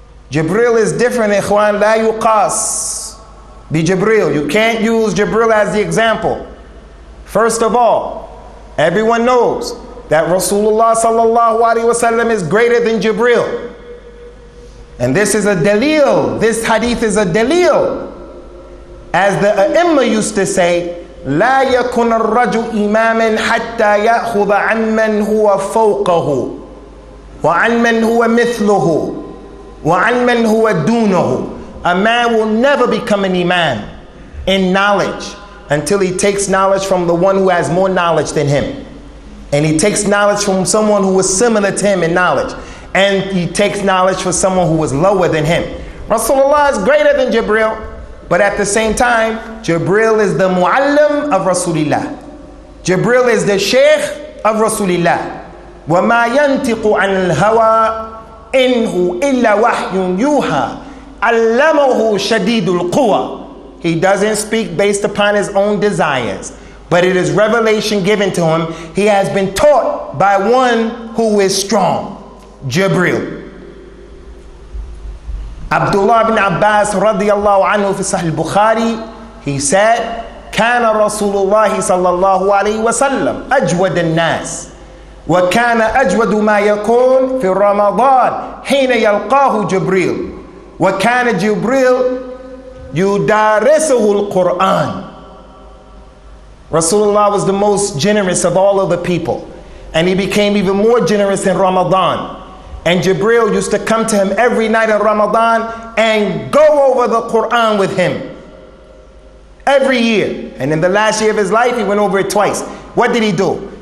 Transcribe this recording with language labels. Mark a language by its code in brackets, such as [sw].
[en] Jibreel is different, ikhwan, [ar] la yuqas bi Jibreel. [en] You can't use Jibreel as the example. First of all, everyone knows that Rasulullah sallallahu alaihi wasallam is greater than Jibreel. And this is a dalil, this hadith is a dalil. As the A'imma used to say, [ar] لا يكن الرجل إماما حتى يأخذ عن من هو فوقه وعن من هو مثله وعن من هو دونه. [en] A man will never become an imam in knowledge until he takes knowledge from the one who has more knowledge than him, and he takes knowledge from someone who is similar to him in knowledge, and he takes knowledge from someone who is lower than him. Rasulullah is greater than Jibreel, but at the same time, Jibreel is the muallim of Rasulullah. Jibreel is the sheikh of Rasulullah. [ar] وَمَا يَنْتِقُ عَنِ الْهَوَىٰ إِنْهُ إِلَّا وَحْيٌ يُوحَىٰ عَلَّمَهُ شَدِيدُ الْقُوَىٰ. [en] He doesn't speak based upon his own desires, but it is revelation given to him. He has been taught by one who is strong, Jibreel. [ar] Abdullah ibn Abbas [en] radiyallahu anhu fi Sahih Bukhari, he said, [ar] كان رسول الله صلى الله عليه وسلم أجود الناس وكان أجود ما يكون في رمضان حين يلقاه جبريل وكان جبريل يدارسه القرآن. [en] Rasulullah was the most generous of all of the people, and he became even more generous in Ramadan. And Jibreel used to come to him every night in Ramadan and go over the Quran with him every year. And in the last year of his life, he went over it twice. What did he do?